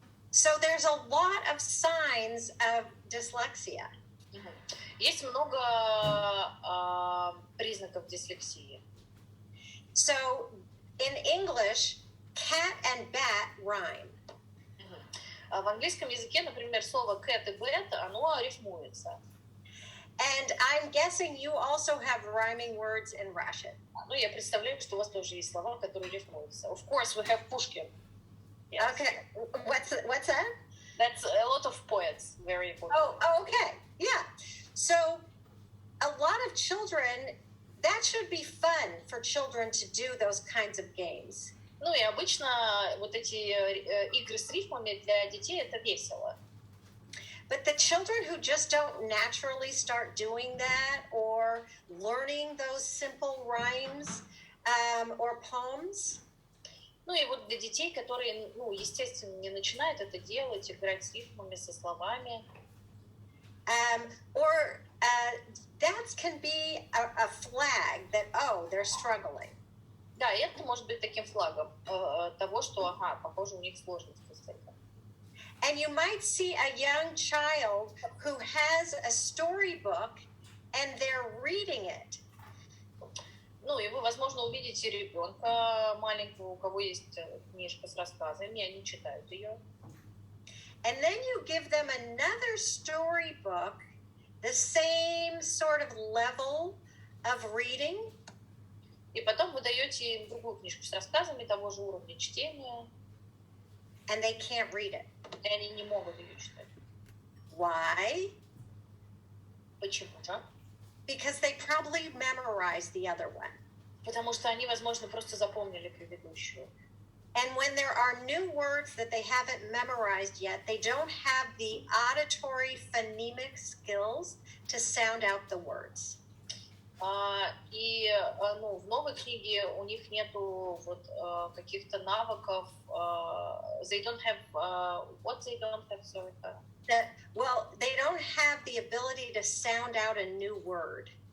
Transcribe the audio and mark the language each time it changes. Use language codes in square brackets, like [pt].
[en] So there's a lot of signs of dyslexia. [ru] Есть много признаков дислексии. [en] So in English, cat and bat rhyme. [ru] В английском языке, например, слово cat и bat, оно рифмуется. [en] And I'm guessing you also have rhyming words in Russian. [ru] Я представляю, что у вас тоже есть слова, которые рифмуются. [en] Of course, we have Pushkin. Yes. Okay, what's that? That's a lot of poets, very important. Oh, okay, yeah. So a lot of children, that should be fun for children to do those kinds of games. [ru] И обычно вот эти игры с рифмами для детей это весело. [en] But the children who just don't naturally start doing that or learning those simple rhymes or poems. [ru] И вот для детей, которые, естественно, не начинают это делать, играть с рифмами, со словами. [en] That can be a flag that, they're struggling. [ru] Да, и это может быть таким флагом того, что, похоже, у них сложности с этим. [en] And you might see a young child who has a storybook and they're reading it. [ru] И вы, возможно, увидите ребенка маленького, у кого есть книжка с рассказами, и они читают ее. [en] And then you give them another storybook, the same sort of level of reading. [ru] И потом вы даете им другую книжку с рассказами того же уровня чтения. [en] And they can't read it. [ru] И они не могут ее читать. [en] Why? [ru] Почему же? [en] Because they probably memorized the other one. [ru] Потому что они, возможно, просто запомнили предыдущую. [en] And when there are new words that they haven't memorized yet, they don't have the auditory phonemic skills to sound out the words. [ru] И в новой книге у них нету вот каких-то навыков. [en] They don't have what they don't have. Sorry. They don't have the ability to sound out a new word.